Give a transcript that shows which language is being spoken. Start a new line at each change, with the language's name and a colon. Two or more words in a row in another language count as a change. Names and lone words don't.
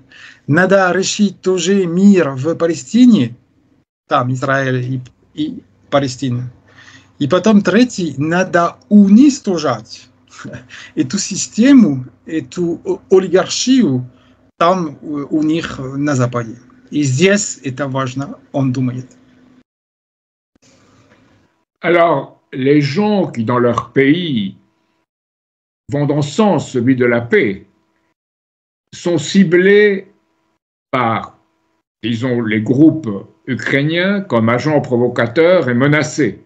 Russian: Надо решить тоже мир в Палестине, там Израиль и Палестина. И потом третий, надо уничтожать эту систему, эту олигархию там у них на Западе. И здесь это важно, он думает.
French: Alors, les gens qui dans leur pays vont dans ce sens, celui de la paix, sont ciblés par, disons, les groupes ukrainiens comme agents provocateurs et menacés.